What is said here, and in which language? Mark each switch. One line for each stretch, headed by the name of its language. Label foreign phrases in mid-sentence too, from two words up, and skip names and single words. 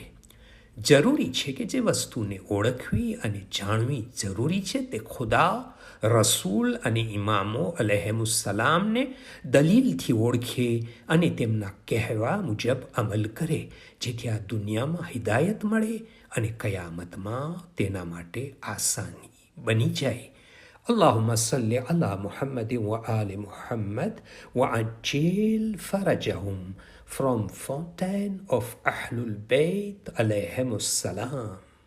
Gujarati: જરૂરી છે કે જે વસ્તુને ઓળખવી અને જાણવી જરૂરી છે તે ખુદા, રસૂલ અને ઇમામો અલૈહિમુસ્સલામને દલીલથી ઓળખે અને તેમના કહેવા મુજબ અમલ કરે, જેથી આ દુનિયામાં હિદાયત મળે અને કયામતમાં તેના માટે આસાની બની જાય.
Arabic: اللهم صل على محمد وآل محمد وعجل فرجهم from Fountain of Ahlul Bayt alayhim السلام.